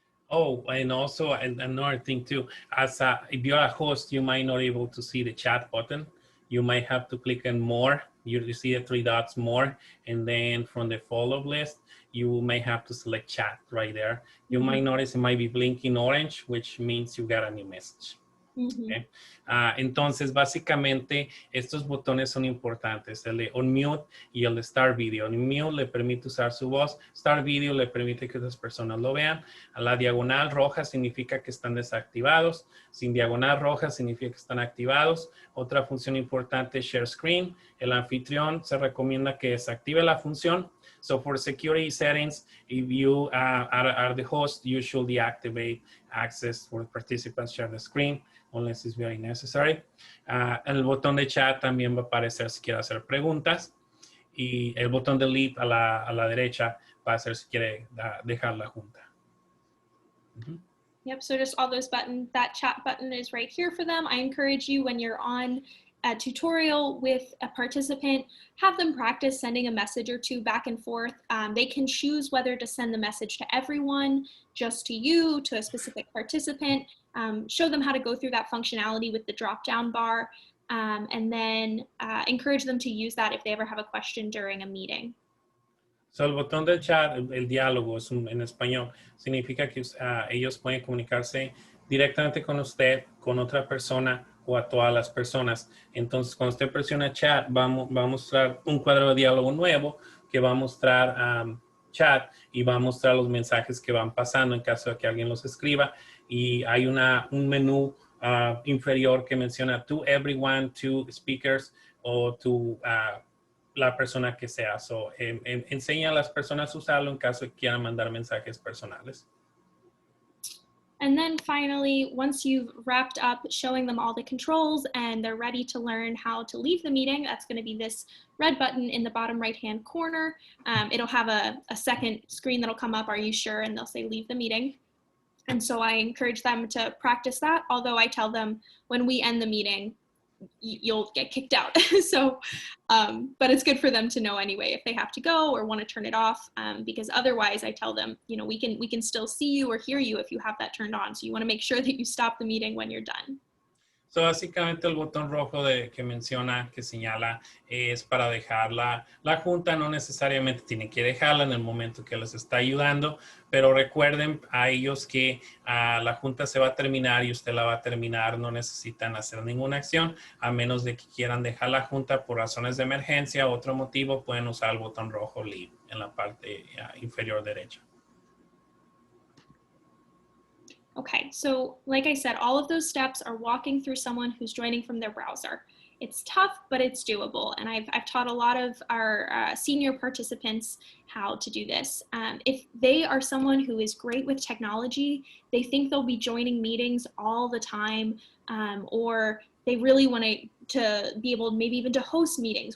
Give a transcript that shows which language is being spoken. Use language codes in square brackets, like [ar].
[en] Oh, and also another thing too, if you're a host, you might not be able to see the chat button. You might have to click on more. You see the 3 dots more, and then from the follow-up list, you may have to select chat right there. You might notice it might be blinking orange, which means you got a new message. Okay. [es] Entonces, básicamente, estos botones son importantes, el de Unmute y el de Start Video. Unmute le permite usar su voz, Start Video le permite que otras personas lo vean. A la diagonal roja significa que están desactivados, sin diagonal roja significa que están activados. Otra función importante es Share Screen. El anfitrión se recomienda que desactive la función. [en] So for security settings, if you are the host, you should deactivate access for participants share the screen, unless it's very necessary. [es] El botón de chat también va a aparecer si quiere hacer preguntas. Y el botón de leave a la derecha va a ser si quiere dejar la junta. [en] Yep, so just all those buttons, that chat button is right here for them. I encourage you when you're on a tutorial with a participant, have them practice sending a message or two back and forth. They can choose whether to send the message to everyone, just to you, to a specific participant. Show them how to go through that functionality with the drop-down bar, and then encourage them to use that if they ever have a question during a meeting. [es] So el botón del chat, el diálogo en español, significa que ellos pueden comunicarse directamente con usted, con otra persona, o a todas las personas. Entonces, cuando usted presiona chat, va a mostrar un cuadro de diálogo nuevo que va a mostrar chat y va a mostrar los mensajes que van pasando en caso de que alguien los escriba. Y hay un menú inferior que menciona to everyone, to speakers o to la persona que sea. So, enseña a las personas a usarlo en caso de que quieran mandar mensajes personales. [en] And then finally, once you've wrapped up showing them all the controls and they're ready to learn how to leave the meeting, that's going to be this red button in the bottom right-hand corner. It'll have a second screen that'll come up, are you sure? And they'll say leave the meeting. And so I encourage them to practice that, although I tell them when we end the meeting, you'll get kicked out. So, but it's good for them to know anyway if they have to go or want to turn it off, because otherwise I tell them, you know, we can still see you or hear you if you have that turned on. So you want to make sure that you stop the meeting when you're done. [es] So, básicamente el botón rojo que menciona, que señala, es para dejar la junta. No necesariamente tienen que dejarla en el momento que les está ayudando, pero recuerden a ellos que la junta se va a terminar y usted la va a terminar. No necesitan hacer ninguna acción, a menos de que quieran dejar la junta por razones de emergencia o otro motivo, pueden usar el botón rojo leave en la parte inferior derecha. [en] Okay, so like I said, all of those steps are walking through someone who's joining from their browser. It's tough, but it's doable. And I've taught a lot of our senior participants how to do this. If they are someone who is great with technology, they think they'll be joining meetings all the time, or they really want to be able maybe even to host meetings.